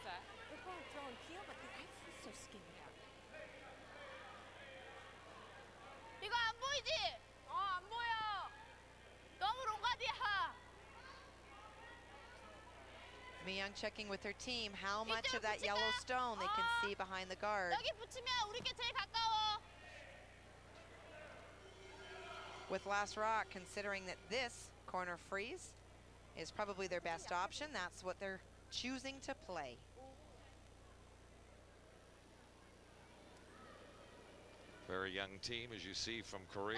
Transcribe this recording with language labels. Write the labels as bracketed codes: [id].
[en] They're going throwing peel, but the ice is so skinny. [ko] 이거 안 보이지? 안 보여. 너무 롱가디야. [en] Myung checking with her team how much of that yellow stone they can see behind the guard. [ko] 여기 붙이면 우리께 제일 가까워. [en] With Last Rock, considering that this corner freeze is probably their best option, that's what they're choosing to play. Very young team, as you see from Korea.